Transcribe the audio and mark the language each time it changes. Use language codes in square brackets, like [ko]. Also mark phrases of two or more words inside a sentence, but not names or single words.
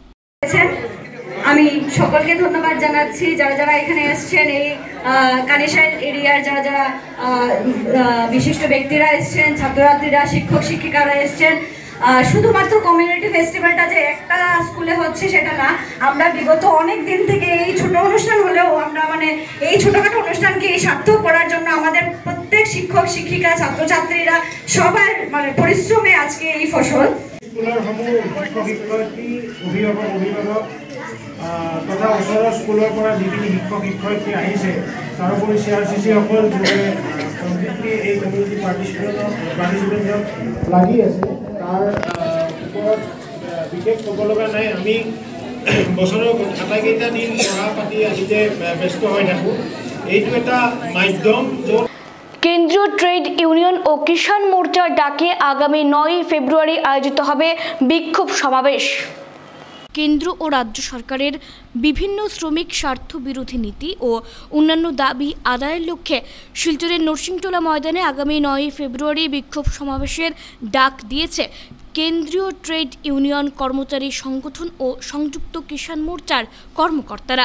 [bn] আমি সকলকে ধন্যবাদ জানাচ্ছি যারা যারা এখানে এসছেন, এই কানেশাইল এরিয়ার যারা যারা বিশিষ্ট ব্যক্তিরা এসছেন, ছাত্রছাত্রীরা, শিক্ষক শিক্ষিকারা এসছেন, শুধুমাত্র [en] community festival [bn] যে একটা স্কুলে হচ্ছে সেটা না, আমরা বিগত অনেক দিন থেকে এই ছোট অনুষ্ঠান হলেও আমরা মানে এই ছোটখাটো অনুষ্ঠানকে সার্থক করার জন্য আমাদের প্রত্যেক শিক্ষক শিক্ষিকা ছাত্রছাত্রীরা সবার মানে পরিশ্রমে আজকে এই ফসল। [as] স্কুলের সমূহ শিক্ষক শিক্ষয়িত্ৰী অভিভাৱক তথা ওচৰৰ স্কুলৰ পৰা যিখিনি শিক্ষক শিক্ষয়িত্ৰী আহিছে, তাৰোপৰি CRCC-সকল এই [en] community participant [as] লাগি আছে, তাৰ ওপৰত বিশেষ ক'ব লগা নাই। আমি বছৰৰ আটাইকেইটা দিন পঢ়া পাতি আদিতে ব্যস্ত হৈ থাকোঁ। এইটো এটা মাধ্যম য'ত [bn] কেন্দ্রীয় [en] trade union [bn] ও কিষাণ মোর্চার ডাকে আগামী 9 ফেব্রুয়ারি আয়োজিত হবে বিক্ষোভ সমাবেশ। কেন্দ্র ও রাজ্য সরকারের বিভিন্ন শ্রমিক স্বার্থ বিরোধী নীতি ও অন্যান্য দাবি আদায়ের লক্ষ্যে শিলচরের নরসিংটোলা ময়দানে আগামী 9 ফেব্রুয়ারি বিক্ষোভ সমাবেশের ডাক দিয়েছে কেন্দ্রীয় [en] trade union [bn] কর্মচারী সংগঠন ও সংযুক্ত কিষাণ মোর্চার কর্মকর্তারা।